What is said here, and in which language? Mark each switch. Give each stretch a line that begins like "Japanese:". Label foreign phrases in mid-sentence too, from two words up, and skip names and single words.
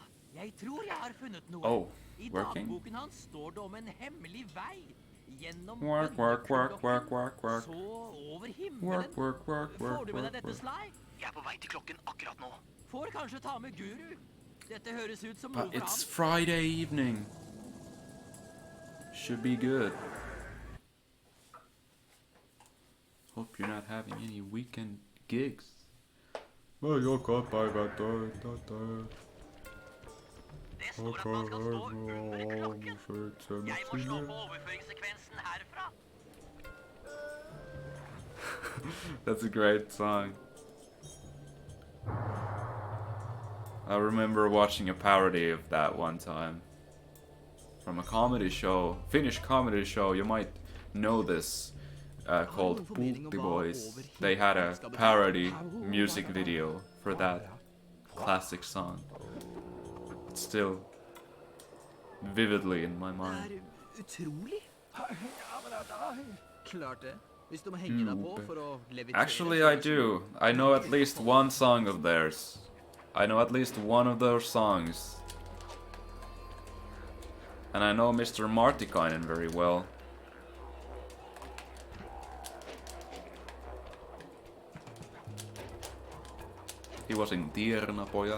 Norwegian: Jeg tror jeg har funnet noe.
English: Oh, I working?
Norwegian: dagboken hans står det om en hemmelig vei. Gjennom
English: Work.
Norwegian: Så over himmelen.
English: Work.
Norwegian: Får du med deg dette, Sly? Jeg er på vei til klokken akkurat nå. Får kanskje ta med Guru. Dette høres ut som noe
English: But
Norwegian: for
English: it's
Norwegian: ham.
English: Friday evening. Should be good. Hope you're not having any weekend gigs. Well, you're caught by that.
Norwegian: Det står at man skal stå under klokken. Jeg må slå på overføringssekvensen herfra.
English: That's a great song. I remember watching a parody of that one time. From a comedy show, Finnish comedy show, you might know this, called Bloopy Boys. They had a parody music video for that classic song. It's still vividly in my mind.
Norwegian: Utrolig. Klart det. Hvis du må henge deg på for å levitere.
English: Actually, I do. I know at least one song of theirs. I know at least one of their songs. And I know Mr. Martikainen very well. He was in Tiernapojat.